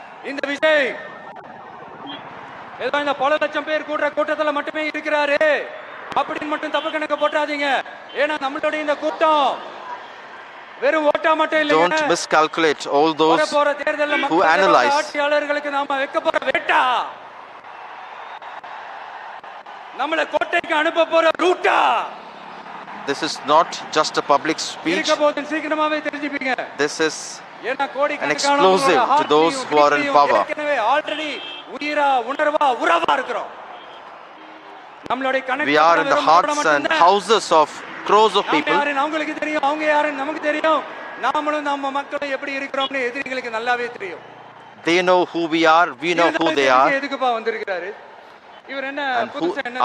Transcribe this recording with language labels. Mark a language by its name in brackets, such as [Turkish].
[Tamil] இந்த விஜய் ஏதோ இந்த பல லட்சம் பேர் கூடுற கூட்டத்துல மட்டுமே இருக்கிறாரு அப்படின்னு மட்டும் தப்பு கணக்கு போட்டாதீங்க. ஏன்னா நம்மளுடைய இந்த கூட்டம் வெறும் ஓட்டா மட்டும் இல்ல. [English] Don't miscalculate all those who analyze. [Tamil] ஆட்சியாளர்களுக்கு நாம வைக்க போற வேட்டா, நம்மள கோட்டைக்கு அனுப்ப போற ரூட்டா. [English] This is not just a public speech. [Tamil] சீக்கிரமாவே தெரிஞ்சுப்பீங்க. [English] This is an explosive to those who are in power. [Tamil] Already உயிரா உணர்வா உறவா இருக்கிறோம். [English] We are in the hearts and houses of crores of people. [Tamil] அவங்களுக்கு தெரியும், அவங்க யாருன்னு நமக்கு தெரியும். நாமளும் நம்ம மக்களும் எப்படி இருக்கிறோம்னு எதிரிகளுக்கு நல்லாவே தெரியும். [English] They know who we are, we know who they are. [Tamil] எதுக்குப்பா வந்திருக்காரு இவர், என்ன புதுசா என்ன,